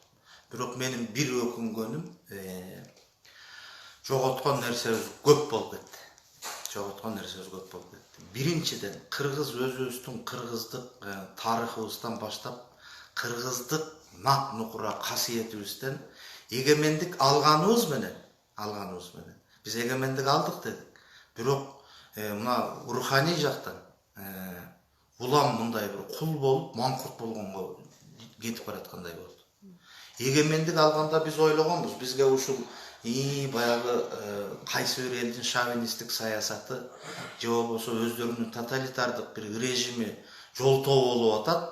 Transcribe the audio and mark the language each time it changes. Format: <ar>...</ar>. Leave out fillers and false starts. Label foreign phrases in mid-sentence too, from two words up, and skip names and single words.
<ky>Бирок менин бир өкүнгөнүм, жоготкон нерсебиз көп болуп кетти. Биринчиден, кыргыз өзүбүздүн кыргыздык тарыхыбыздан баштап, кыргыздык нак нукура касиетибизден эгемендик алганыбыз менен</ky> <tr>Biz egemenlik aldık dedik.</tr> <ky>Бирок мына руханий жактан улам мындай бир кул болуп, маңкурт болгонго кетип бараткандай болду. Эгемендик алганда биз ойлогонбуз, бизге ушул баягы кайсы бир элдин шовинисттик саясаты же болбосо өздөрүнүн тоталитардык бир режими жолтоо болуп атат.</ky>